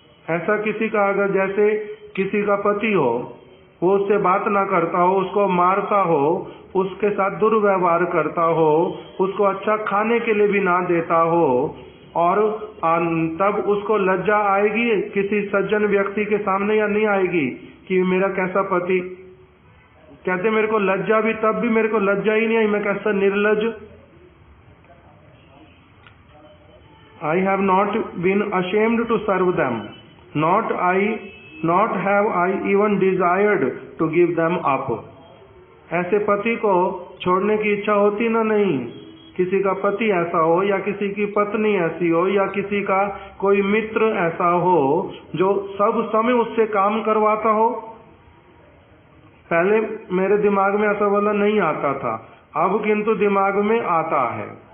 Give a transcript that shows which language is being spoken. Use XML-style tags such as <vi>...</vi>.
<hi>ऐसा किसी का अगर जैसे किसी का पति हो, वो उससे बात ना करता हो, उसको मारता हो, उसके साथ दुर्व्यवहार करता हो, उसको अच्छा खाने के लिए भी ना देता हो, और तब उसको लज्जा आएगी किसी सज्जन व्यक्ति के सामने या नहीं आएगी कि मेरा कैसा पति। कहते मेरे को लज्जा भी, तब भी मेरे को लज्जा ही नहीं आई, मैं कैसा निर्लज।</hi> <en>I have not been ashamed to serve them, not have I even desired to give them up.</en> <hi>ऐसे पति को छोड़ने की इच्छा होती ना नहीं। किसी का पति ऐसा हो, या किसी की पत्नी ऐसी हो, या किसी का कोई मित्र ऐसा हो जो सब समय उससे काम करवाता हो। पहले मेरे दिमाग में ऐसा वाला नहीं आता था, अब किंतु दिमाग में आता है।</hi>